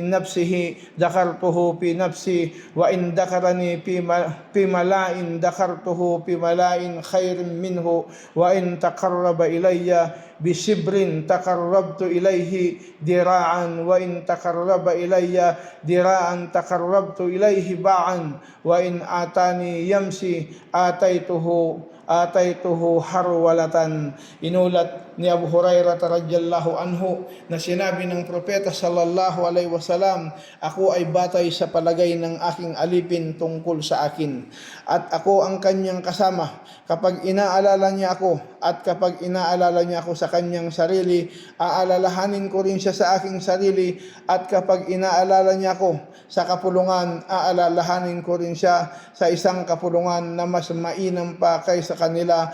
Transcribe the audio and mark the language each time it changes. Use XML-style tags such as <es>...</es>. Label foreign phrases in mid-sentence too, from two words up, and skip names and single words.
<ar>نفسه ذكرته في نفسي وإن ذكرني في ملإ ذكرته في ملإ خير منه وإن تقرب إلي بشبر تقربت إليه ذراعا وإن تقرب إلي ذراعا تقربت إليه باعا وإن أتاني يمشي أتيته هرولة.</ar> <tl>Inulat ni Abu Abu Hurairah</tl> <ar>رضي الله عنه</ar> <tl>na sinabi ng propeta</tl> <ar>صلى الله عليه وسلم,</ar> <tl>ako ay batay sa palagay ng aking alipin tungkol sa akin, at ako ang kanyang kasama kapag inaalala niya ako, at kapag inaalala niya ako sa kanyang sarili, aalalahanin ko rin siya sa aking sarili, at kapag inaalala niya ako sa kapulungan, aalalahanin ko rin siya sa isang kapulungan na mas mainam pa kaysa kanila.</tl>